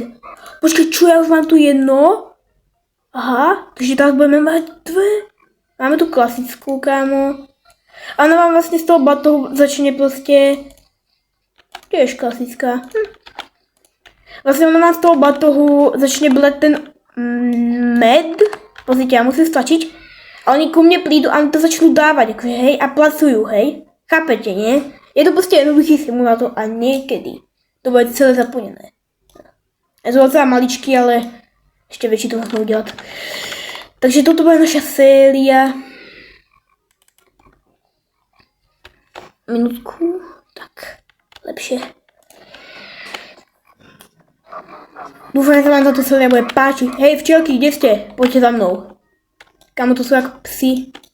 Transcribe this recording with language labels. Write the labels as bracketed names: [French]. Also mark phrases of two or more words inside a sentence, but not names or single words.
[Czech] Počkej, čo, já už mám tu jedno? Aha, takže tak budeme mít dvě. Máme tu klasickou, kámo. A ona vám vlastně z toho batohu začne prostě... Těž klasická. Vlastně ona vám z toho batohu začne blet ten med. [Slovak] Pozrite, já musím stlačiť. A oni ku mne prídu a oni to začnú dávať, akože hej, a placujú, hej. Chápete, nie? Je to [Czech] prostě jednoduchý [Slovak] simulátor a niekedy to bude celé zaplnené. [Czech] Je to docela maličký, ale ještě větší to můžeme udělat. [Slovak] Takže toto bude naša séria. Minutku, tak, lepšie. Dúfam, že sa vám táto séria bude páčiť. Hej, včelky, kde ste? Poďte za mnou. Kámo, to sú ako psi.